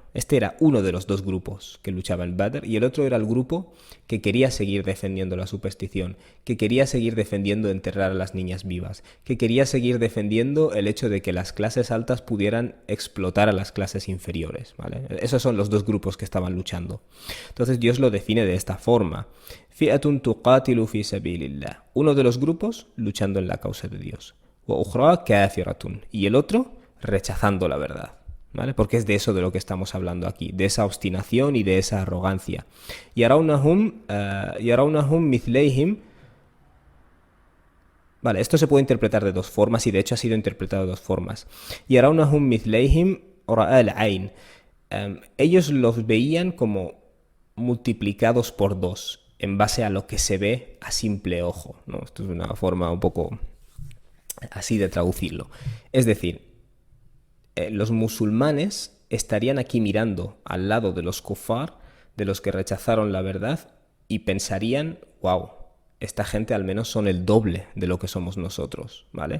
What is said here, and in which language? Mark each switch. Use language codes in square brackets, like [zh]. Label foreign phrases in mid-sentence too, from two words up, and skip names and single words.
[es] Este era uno de los dos grupos que luchaba en Badr y el otro era el grupo que quería seguir defendiendo la superstición, que quería seguir defendiendo enterrar a las niñas vivas, que quería seguir defendiendo el hecho de que las clases altas pudieran explotar a las clases inferiores, ¿vale? Esos son los dos grupos que estaban luchando. Entonces Dios lo define de esta forma. [ar] فئة تقاتل في سبيل الله. [es] Uno de los grupos luchando en la causa de Dios. [ar] وأخرى كافرة. [es] Y el otro rechazando la verdad. ¿Vale? Porque es de eso de lo que estamos hablando aquí, de esa obstinación y de esa arrogancia. [ar] يرونهم مثليهم. [es] Vale, esto se puede interpretar de dos formas y de hecho ha sido interpretado de dos formas. [ar] يرونهم مثليهم رأي العين. [es] Ellos los veían como multiplicados por dos en base a lo que se ve a simple ojo, ¿no? Esto es una forma un poco así de traducirlo. Es decir, los musulmanes estarían aquí mirando al lado de los kufar, de los que rechazaron la verdad, y pensarían, wow, esta gente al menos son el doble de lo que somos nosotros, ¿vale?